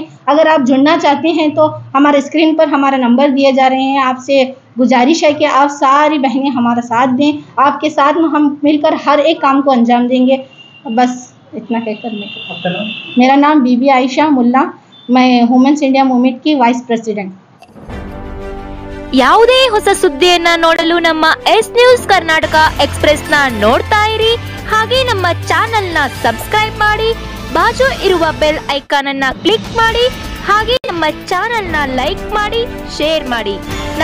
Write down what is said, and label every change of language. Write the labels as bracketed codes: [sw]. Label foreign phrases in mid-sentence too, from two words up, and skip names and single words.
[hi] अगर आप जुड़ना चाहते हैं तो हमारे स्क्रीन पर हमारा नंबर दिए जा रहे हैं। आपसे गुजारिश है कि आप सारी बहनें हमारा साथ दें। आपके साथ में हम मिलकर हर एक काम को अंजाम देंगे। बस इतना कहकर मेरा नाम बीबी आयशा मुल्ला, मैं वुमेन्स इंडिया मूवमेंट की [en] vice president. [kn] ಯಾವುದೇ ಹೊಸ ಸುದ್ದಿಯನ್ನ ನೋಡಲು ನಮ್ಮ ಎಸ್ ನ್ಯೂಸ್ ಕರ್ನಾಟಕ ಎಕ್ಸ್‌ಪ್ರೆಸ್ ನ ನೋಡ್ತಾ ಇರಿ, ಹಾಗೆ ನಮ್ಮ ಚಾನೆಲ್ ನ ಸಬ್ಸ್ಕ್ರೈಬ್ ಮಾಡಿ, ಬಾಜು ಇರುವ [en] bell icon [kn] ಅನ್ನ ಕ್ಲಿಕ್ ಮಾಡಿ, ಹಾಗೆ ನಮ್ಮ ಚಾನೆಲ್ ನ ಲೈಕ್ ಮಾಡಿ, ಶೇರ್ ಮಾಡಿ.